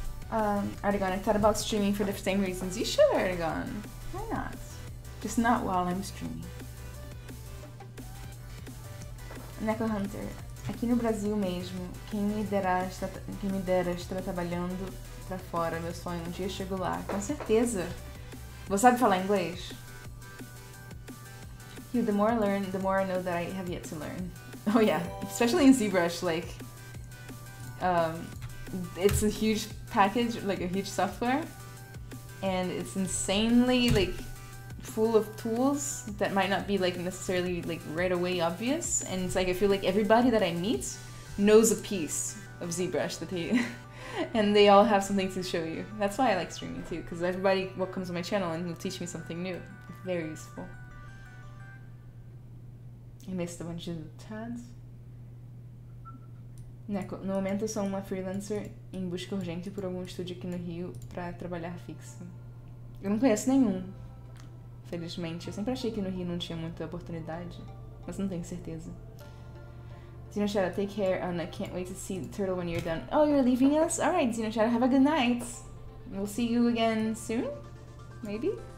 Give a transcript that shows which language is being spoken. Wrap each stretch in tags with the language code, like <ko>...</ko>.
<en>Artigon, I thought about streaming for the same reasons. You should, Artigon. Why not? Just not while I'm streaming.</en> <pt>Neco Hunter, aqui no Brasil mesmo, quem me dera estar trabalhando pra fora, meu sonho, um dia chego lá. Com certeza. Você sabe falar inglês?</pt> <en>Hugh, the more I learn, the more I know that I have yet to learn. Oh yeah, especially in ZBrush, like, it's a huge package, like a huge software, and it's insanely like full of tools that might not be like necessarily like right away obvious, and it's like I feel like everybody that I meet knows a piece of ZBrush that they and they all have something to show you. That's why I like streaming too, because everybody what comes on my channel and will teach me something new. Very useful. I missed a bunch of tabs.</en> <pt>Neco, no momento eu sou uma freelancer em busca urgente por algum estúdio aqui no Rio pra trabalhar fixo. Eu não conheço nenhum, felizmente. Eu sempre achei que no Rio não tinha muita oportunidade, mas não tenho certeza.</pt> <en>Dynamesh, take care, and I can't wait to see the turtle when you're done. Oh, you're leaving us? Alright, Dynamesh, have a good night. We'll see you again soon? Maybe?</en>